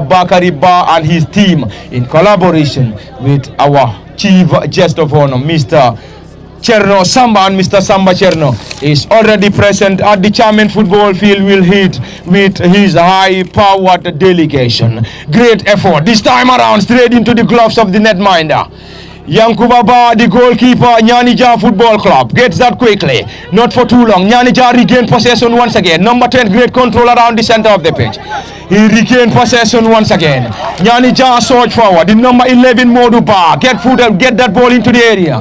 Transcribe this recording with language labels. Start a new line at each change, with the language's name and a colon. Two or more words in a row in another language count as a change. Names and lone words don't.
English: Bakari Ba and his team in collaboration with our Chief Guest of Honor, Mr. Cherno Samba. And Mr. Samba Cherno is already present at the Chamen Football Field. Will hit with his high-powered delegation. Great effort this time around, straight into the gloves of the netminder. Yankuba Ba, the goalkeeper, Nianija Football Club, gets that quickly. Not for too long. Nianija regained possession once again. Number 10, great control around the center of the pitch. He regained possession once again. Nianija surge forward. The number 11, Modu Ba, get that ball into the area.